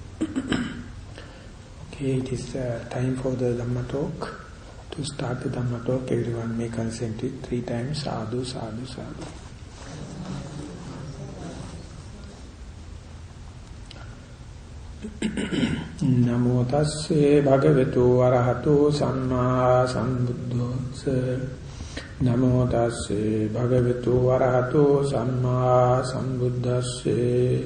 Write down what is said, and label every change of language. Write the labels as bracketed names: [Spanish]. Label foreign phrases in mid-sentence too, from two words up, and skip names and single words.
[English] Okay, it is time for the Dhamma talk. To start the Dhamma talk, everyone may consent it 3 times. [Pali] Sadhu, sadhu, sadhu. Namo tasse bhagavato arahato samma sambuddhassa. Namo tasse bhagavato arahato samma sambuddhassa.